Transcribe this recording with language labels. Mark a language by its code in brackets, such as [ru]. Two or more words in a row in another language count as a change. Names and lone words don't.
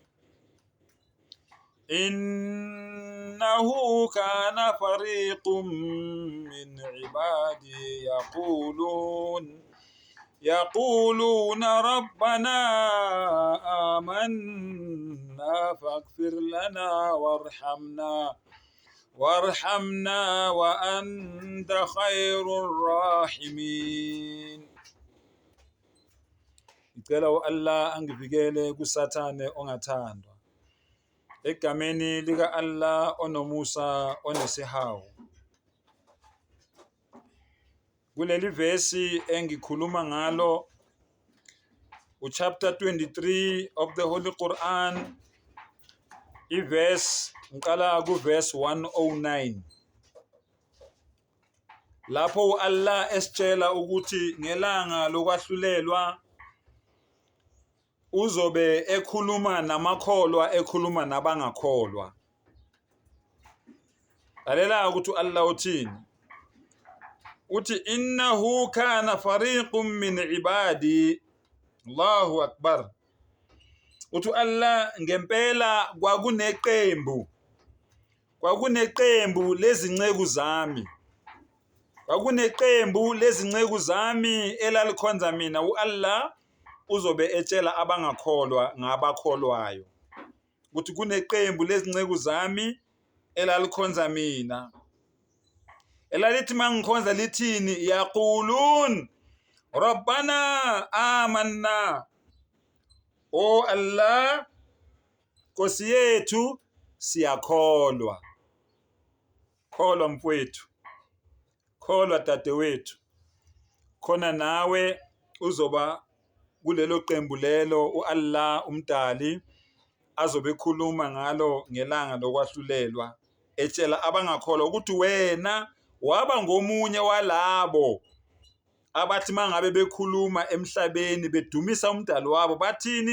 [ar] إنه كان فريق من عبادي يقولون ربنا آمنا فاغفر لنا وارحمنا وأنت خير الراحمين. [zu] Ngicela Allah angivikele kusathane ongathandwa. Egameni lika Allah onomusa onesihawu. Kuleli verse engikhuluma ngalo [en] chapter 23 of the Holy Quran. [zu] Verse ngiqala ku verse 109. Lapho Allah esitshela ukuthi ngelanga lokwahlulelwa uzobe ekhuluma namakholwa ekhuluma nabangakholwa. Lalela ukuthi Allah uthini? Uthi [ar] إنه كان فريق من عبادي. الله أكبر. [zu] Uthi Allah ngempela kwakuneqembu lezinceku zami. Kwakuneqembu lezinceku zami elalikhonza mina uAllah uzobe etshela abangakholwa ngabakholwayo. Ukuthi kuneqembu lezinceku zami elalikhonza mina. Elalithi mangikhonza lithini? [ar] يقولون ربنا آمنا. [zu] O Allah, Nkosi yethu siyakholwa. Kholwa mfowethu. Kholwa dadewethu. Khona nawe uzoba kulelo qembu lelo uAllah umdali azobe ekhuluma ngalo ngelanga lokwahlulelwa etshela abangakholwa ukuthi wena waba ngomunye walabo abathi mangabe bekhuluma emhlabeni bedumisa umdali wabo bathini?